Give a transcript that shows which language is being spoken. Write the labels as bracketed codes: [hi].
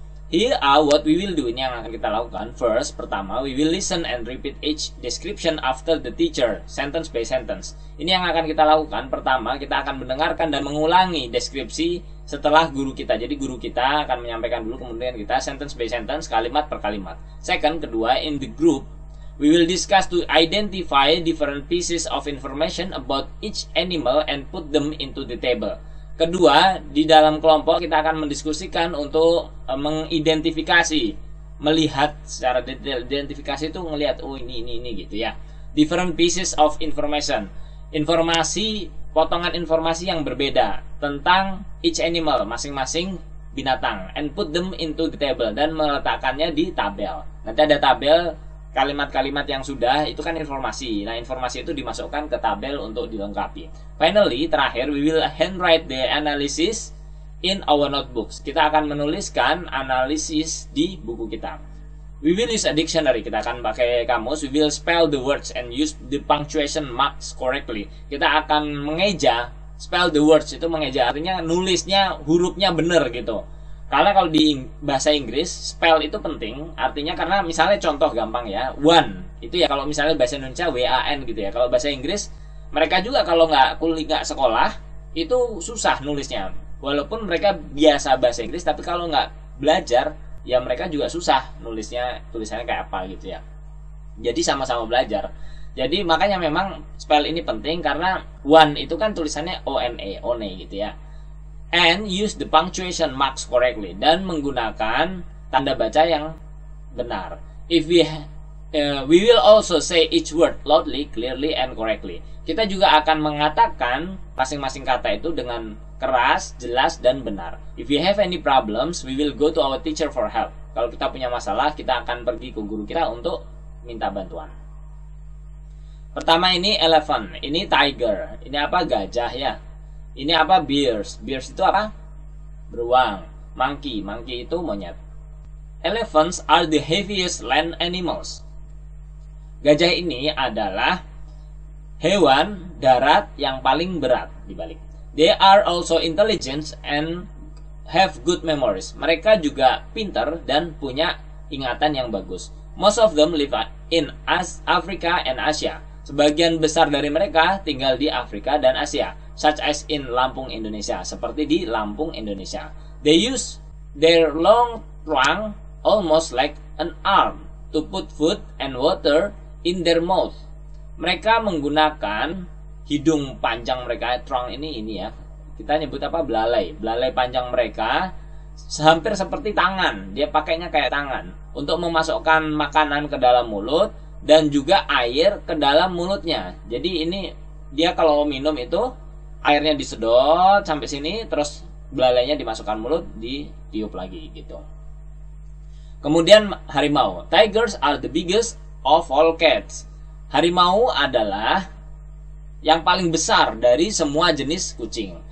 [en] Here are what we will do. [id] Ini yang akan kita lakukan. [en] First, pertama, we will listen and repeat each description after the teacher, sentence by sentence. [id] Ini yang akan kita lakukan. Pertama, kita akan mendengarkan dan mengulangi deskripsi setelah guru kita. Jadi guru kita akan menyampaikan dulu, kemudian kita [en] sentence by sentence, [id] kalimat per kalimat. [en] Second, kedua, in the group, we will discuss to identify different pieces of information about each animal and put them into the table. [id] Kedua, di dalam kelompok kita akan mendiskusikan untuk mengidentifikasi, melihat secara detail. Identifikasi itu ngelihat, oh ini gitu ya. [en] Different pieces of information. [id] Informasi, potongan informasi yang berbeda tentang [en] each animal, [id] masing-masing binatang, [en] and put them into the table, [id] dan meletakkannya di tabel. Nanti ada tabel kalimat-kalimat yang sudah, itu kan informasi. Nah, informasi itu dimasukkan ke tabel untuk dilengkapi. [en] Finally, terakhir, we will handwrite the analysis in our notebooks. [id] Kita akan menuliskan analisis di buku kita. [en] We will use a dictionary. [id] Kita akan pakai kamus. [en] We will spell the words and use the punctuation marks correctly. [id] Kita akan mengeja. [en] Spell the words [id] itu mengeja, artinya nulisnya hurufnya benar gitu. Karena kalau di bahasa Inggris, spell itu penting. Artinya karena misalnya contoh gampang ya, one. Itu ya kalau misalnya bahasa Indonesia WAN gitu ya. Kalau bahasa Inggris, mereka juga kalau nggak sekolah, itu susah nulisnya. Walaupun mereka biasa bahasa Inggris, tapi kalau nggak belajar, ya mereka juga susah nulisnya, tulisannya kayak apa gitu ya. Jadi sama-sama belajar. Jadi makanya memang spell ini penting karena one itu kan tulisannya one gitu ya. [en] And use the punctuation marks correctly, [id] dan menggunakan tanda baca yang benar. [en] If we will also say each word loudly, clearly, and correctly. [id] Kita juga akan mengatakan masing-masing kata itu dengan keras, jelas, dan benar. [en] If we have any problems, we will go to our teacher for help. [id] Kalau kita punya masalah, kita akan pergi ke guru kita untuk minta bantuan. Pertama ini elephant, ini tiger, ini apa? Gajah ya. Ini apa? Bears. Bears itu apa? Beruang. Monkey, monkey itu monyet. [en] Elephants are the heaviest land animals. [id] Gajah ini adalah hewan darat yang paling berat dibalik. [en] They are also intelligent and have good memories. [id] Mereka juga pintar dan punya ingatan yang bagus. [en] Most of them live in Africa and Asia. [id] Sebagian besar dari mereka tinggal di Afrika dan Asia, [en] such as in Lampung, Indonesia, [id] seperti di Lampung, Indonesia. [en] They use their long trunk almost like an arm to put food and water in their mouth. [id] Mereka menggunakan hidung panjang mereka, trunk ini ya. Kita nyebut apa? Belalai. Belalai panjang mereka hampir seperti tangan. Dia pakainya kayak tangan untuk memasukkan makanan ke dalam mulut dan juga air ke dalam mulutnya. Jadi ini dia kalau minum itu airnya disedot sampai sini, terus belalainya dimasukkan mulut, ditiup lagi gitu. Kemudian harimau. [en] Tigers are the biggest of all cats. [id] Harimau adalah yang paling besar dari semua jenis kucing.